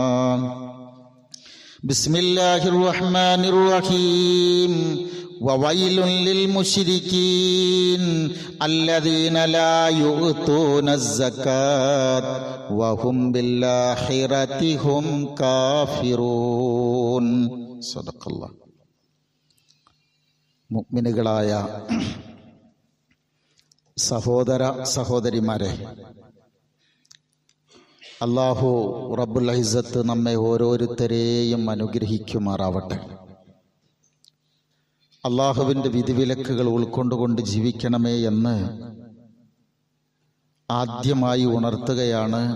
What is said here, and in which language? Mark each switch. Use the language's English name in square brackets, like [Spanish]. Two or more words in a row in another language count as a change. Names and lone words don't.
[Arabic] بسم الله الرحمن الرحيم وويل للمشركين الذين لا يؤتون الزكاة وهم بالآخرة هم كافرون صدق الله. [Malayalam] മുഅ്മിനുകളായ സഹോദര സഹോദരിമാരെ, [Arabic] الله رب العزة [Malayalam] നമ്മെ ഓരോരുത്തരെയും അനുഗ്രഹിക്കുമാറാവട്ടെ. അള്ളാഹുവിൻ്റെ വിധിവിലക്കുകൾ ഉൾക്കൊണ്ടുകൊണ്ട് ജീവിക്കണമേ എന്ന് ആദ്യമായി ഉണർത്തുകയാണ്.